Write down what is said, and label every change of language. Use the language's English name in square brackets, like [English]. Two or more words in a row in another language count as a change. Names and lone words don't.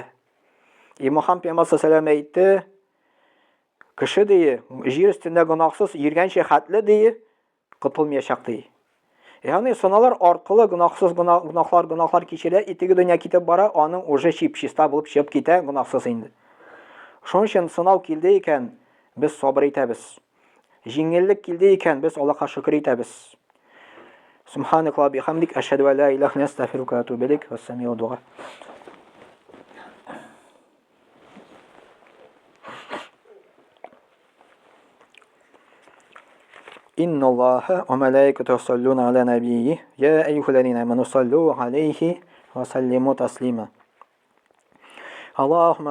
[Tatar] Мөхәммәд пәйгамбәр [Arabic] صلى الله عليه [Tatar] әйтте, кеше ди, җир өстендә гынахсыз йөргәнче хәтле ди, котылмаячак ди. Ягъни сынаулар аркылы гынахлар кичерелә, итеге дөнья китеп бара, аның уже чиста булып чыгып китә, гынахсыз инде. Шуның өчен сынау килде икән, без сабыр итәбез. Җиңеллек килде икән, без Аллаһка шөкр итәбез. [Arabic] سبحانك وبحمدك، أشهد أن لا إله إلا أنت، أستغفرك وأتوب إليك. Вассамиу дуа. إن الله وملائكته يصلون على نبيه يا أيها الذين آمنوا صلوا عليه وسلموا تسليما اللهم